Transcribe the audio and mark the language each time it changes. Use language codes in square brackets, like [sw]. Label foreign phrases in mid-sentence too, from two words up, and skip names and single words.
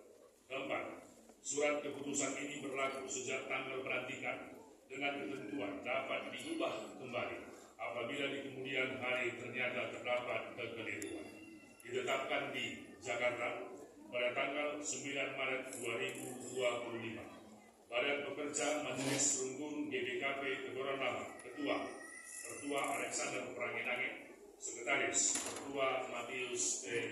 [id] Keempat, surat keputusan ini berlaku sejak tanggal pelantikan dengan ketentuan dapat diubah kembali apabila di kemudian hari ternyata terdapat kekeliruan. Ditetapkan di Jakarta pada tanggal 9 Maret 2025. Badan Pekerja Majelis Runggun GBKP Kebaranlama. Ketua Alexander Pranginangin. Sekretaris Ketua Matius P.